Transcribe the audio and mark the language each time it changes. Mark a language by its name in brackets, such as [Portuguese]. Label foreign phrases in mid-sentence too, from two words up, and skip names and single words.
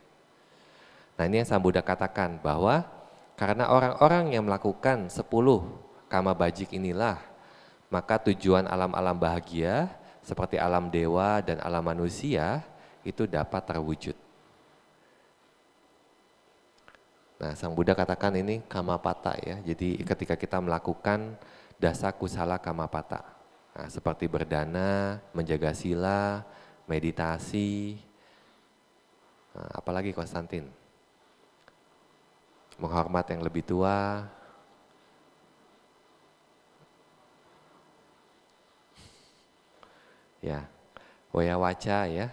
[Indonesian] Nah ini yang Sang Buddha katakan bahwa karena orang-orang yang melakukan 10 karma bajik inilah, maka tujuan alam-alam bahagia seperti alam dewa dan alam manusia itu dapat terwujud. Nah, Sang Buddha katakan ini kamapata ya. Jadi ketika kita melakukan [Pali] dasa kusala kamapata, [Indonesian] nah, seperti berdana, menjaga sila, meditasi, nah, apalagi Konstantin, menghormat yang lebih tua, ya, wayawaca ya,